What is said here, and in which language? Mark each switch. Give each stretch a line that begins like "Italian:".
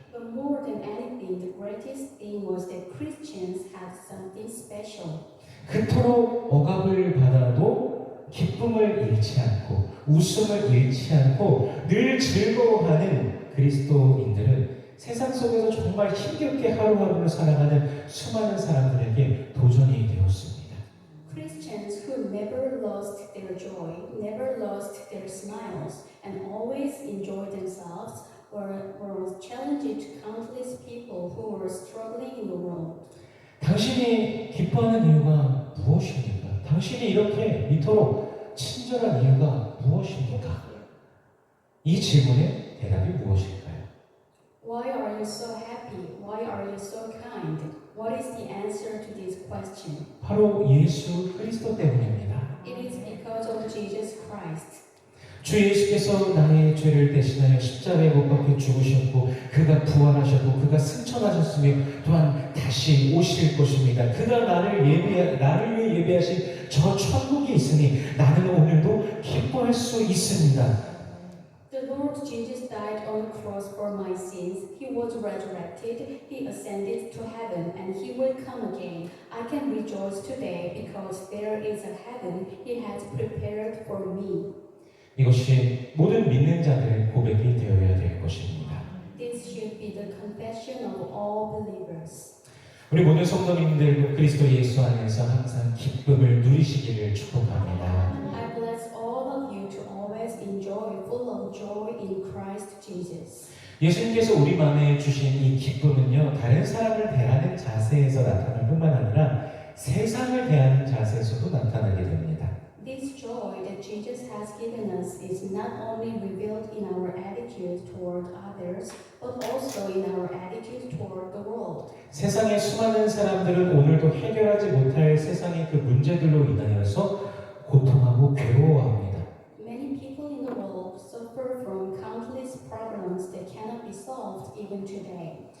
English: But more than anything, the greatest thing was that Christians had something special.
Korean: 그토록 억압을 받아도 기쁨을 잃지 않고 웃음을 잃지 않고 늘 즐거워하는 그리스도인들은 세상 속에서 정말 힘겹게 하루하루를 살아가는 수많은 사람들에게 도전이 되었습니다.
English: Christians who never lost their joy, never lost their smiles, and always enjoyed themselves were challenging to countless people who were struggling in the world.
Korean: 당신이 기뻐하는 이유가 무엇입니까? 당신이 이렇게 이토록 친절한 이유가 무엇입니까? 이 질문의 대답이 무엇일까요?
English: Why are you so happy? Why are you so kind? What is the answer to this question?
Korean: 바로 예수 그리스도 때문입니다.
English: It is because of Jesus Christ.
Korean: 주 예수께서 나의 죄를 대신하여 십자가에 못 박혀 죽으셨고 그가 부활하셨고 그가 승천하셨으며 또한 다시 오실 것입니다. 그가 나를 위해 예배하신 저 천국이 있으니 나는 오늘도 기뻐할 수 있습니다.
English: The Lord Jesus died on the cross for my sins. He was resurrected. He ascended to heaven, and He will come again. I can rejoice today because there is a heaven He has prepared for me.
Korean: 이것이 모든 믿는 자들의 고백이 되어야 될 것입니다.
English: This should be the confession of all believers.
Korean: 우리 모든 성도님들 그리스도 예수 안에서 항상 기쁨을 누리시기를 축복합니다.
English: I bless all of you to always enjoy full of joy in Christ Jesus.
Korean: 예수님께서 우리 마음에 주신 이 기쁨은요, 다른 사람을 대하는 자세에서 나타날 뿐만 아니라 세상을 대하는 자세에서도 나타나게 됩니다.
English: This joy that Jesus has given us is not only revealed in our attitudes toward others, but also in our attitudes toward the world.
Korean: 세상의 수많은 사람들은 오늘도 해결하지 못할 세상의 그 문제들로 인하여서 고통하고 괴로워합니다.
English: Many people in the world suffer from countless problems that cannot be solved even today.